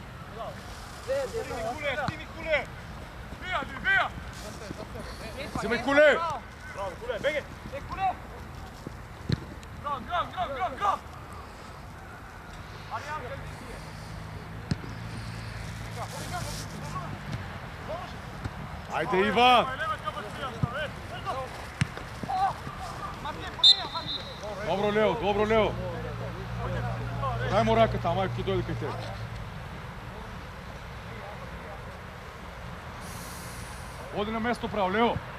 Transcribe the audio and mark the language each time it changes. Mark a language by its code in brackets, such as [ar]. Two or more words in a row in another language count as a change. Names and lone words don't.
[bg] Стиви Куле! Вия! Взимай Куле! Браво, Куле, беге! Куле! Грав! Ариан, къде си е? [mk] Ајде, Иван! Добро, Лео, добро, Лео. Дај му раката, ама ќе дојде кај тебе. Оди на место право, Лео.